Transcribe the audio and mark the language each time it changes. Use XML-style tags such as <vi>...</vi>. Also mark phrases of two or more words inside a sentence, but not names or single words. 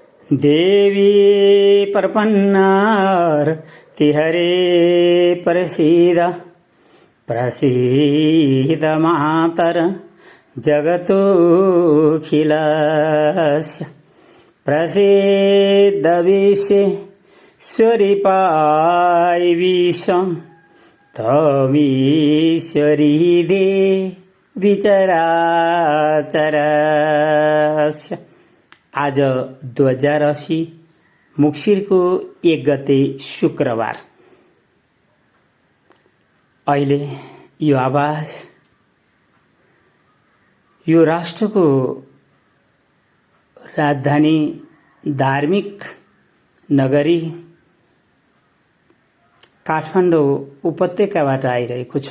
<sa>देवी प्रपन्नार्ति हरे प्रसीद मातर जगतोऽखिलस्य प्रसीद विश्वेश्वरि पाहि विश्वं त्वमीश्वरी देवी चराचरस्य।</sa> <ne>आज 2080 मुक्सिरको 1 गते शुक्रबार। अहिले यो आवाज यो राष्ट्रको राजधानी धार्मिक नगरी काठमाडौँ उपत्यकाबाट आइरहेको छ।</ne>